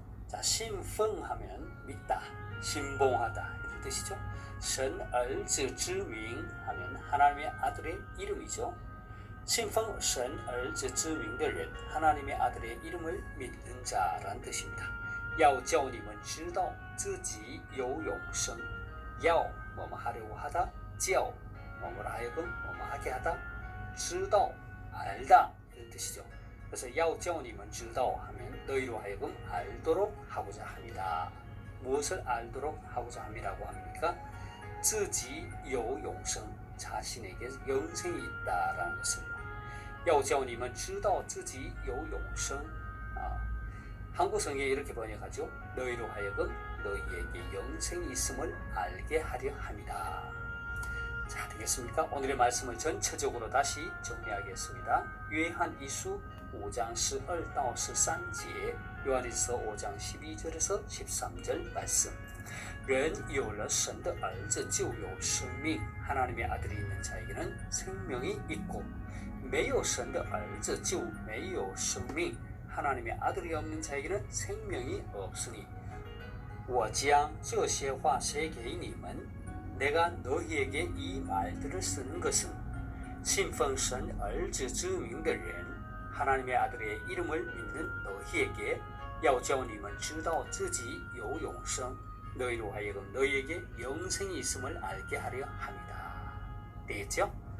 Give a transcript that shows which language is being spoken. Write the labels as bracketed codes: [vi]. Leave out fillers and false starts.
[ko] 자, 信奉 하면 믿다, 신봉하다 이런 뜻이죠. 神儿子之名 하면 하나님의 아들의 이름이죠. [zh] 信奉神儿子之名的人, [ko] 하나님의 아들의 이름을 믿는 자라는 뜻입니다. [zh] 要叫你们知道自己有永生. [ko] 要 뭐뭐 하려고 하다, 叫 뭐뭐라 하여금 뭐뭐 하게 하다, 知道 알다 이런 뜻이죠. 그래서 [zh] 要叫你们知道 [ko] 하면 너희로 하여금 알도록 하고자 합니다. 무엇을 알도록 하고자 함이라고 합니까? [zh] 自己有永生, [ko] 자신에게 영생이 있다라는 것입니다. [zh] 要叫你们知道自己有永生. [ko] 한국 성경에 이렇게 번역하죠. 너희로 하여금 너희에게 영생이 있음을 알게 하려 함이다. 자, 되겠습니까? 오늘의 말씀을 전체적으로 다시 정리하겠습니다. 约翰一书 5장 12到13节, 요한일서 5장 12절에서 13절 말씀. [zh] 人有了神的儿子就有生命. [ko] 하나님의 아들이 있는 자에게는 생명이 있고 [zh] 没有神的儿子就没有生命. [ko] 하나님의 아들이 없는 자에게는 생명이 없으니 [zh] 我将这些话写给你们. [ko] 내가 너희에게 이 말들을 쓰는 것은 [zh] 信奉神儿子之名的人 [ko] 하나님의 아들의 이름을 믿는 너희에게 [zh] 要叫你们知道自己有永生 [ko] 너희로 하여금 너희에게 영생이 있음을 알게 하려 합니다. 되겠죠?